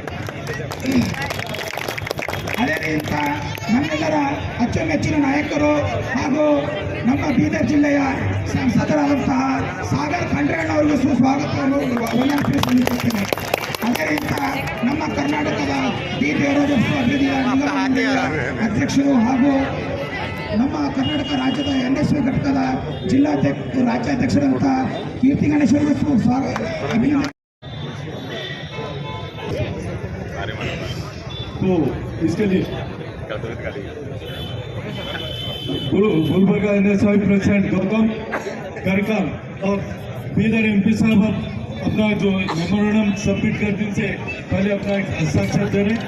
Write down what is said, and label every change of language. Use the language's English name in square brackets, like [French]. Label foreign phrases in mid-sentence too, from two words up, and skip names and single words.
[Kannada] ಅದೇ ರೀತಿ ನಮ್ಮೆಲ್ಲರ ಅಚ್ಚುಮೆಚ್ಚಿನ ನಾಯಕರು ಹಾಗೂ ನಮ್ಮ ಬೀದರ್ ಜಿಲ್ಲೆಯ ಸಂಸದರಾದಂತಹ ಸಾಗರ್ ಖಂಡ್ರೇಣ್ಣ ಅವರಿಗೂ ಸುಸ್ವಾಗತವನ್ನು ವಂದನೆ ಸಲ್ಲಿಸುತ್ತೇನೆ। ಅದೇ ರೀತಿ ನಮ್ಮ ಕರ್ನಾಟಕದ ಡಿ ದೇವರಾಜ ಅಭಿವೃದ್ಧಿ ನಿಗಮ ಅಧ್ಯಕ್ಷರು ಹಾಗೂ ನಮ್ಮ ಕರ್ನಾಟಕ ರಾಜ್ಯದ NSUI ಘಟಕದ ರಾಜ್ಯಾಧ್ಯಕ್ಷರಂತ ಕೀರ್ತಿ ಗಣೇಶ್ ಅವರಿಗೂ ಸ್ವಾಗತ ಅಭಿನಂದನೆ। [Hindi] तो इसके लिए गुलबर्गा NSUI प्रेसिडेंट गौतम करकल और बीदर MP साहब अपना जो [English] memorandum submit [Hindi] करने से पहले अपना एक हस्ताक्षर दे रहे।